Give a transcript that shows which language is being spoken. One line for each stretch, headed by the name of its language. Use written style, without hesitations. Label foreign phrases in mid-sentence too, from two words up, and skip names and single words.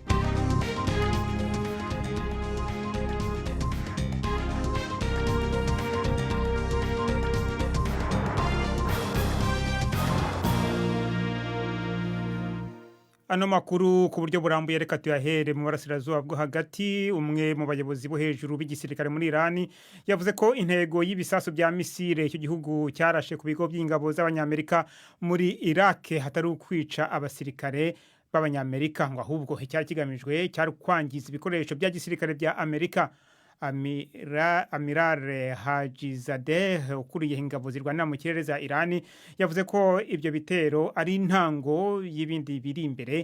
Kinyarwanda: Ano makuru ku buryo burambuye reka tuyahere mu barasirazuba bwo hagati. Umwe mu bayobozi bo hejuru b'igisirikare muri Iran yavuze ko intego y'ibisasu bya misile icyo gihugu cyarashe ku bigo by'ingabo z'Abanyamerika muri Iraq hatari ukwica abasirikare b'Abanyamerika ngo ahubwo icyari kigamijwe cyari kwangiza ibikoresho bya gisirikare bya Amerika. Amiral Hajizadeh ukuriye ingabo zirwanira mu kirere za Iran yavuze ko ibyo bitero ari intango y'ibindi biri imbere.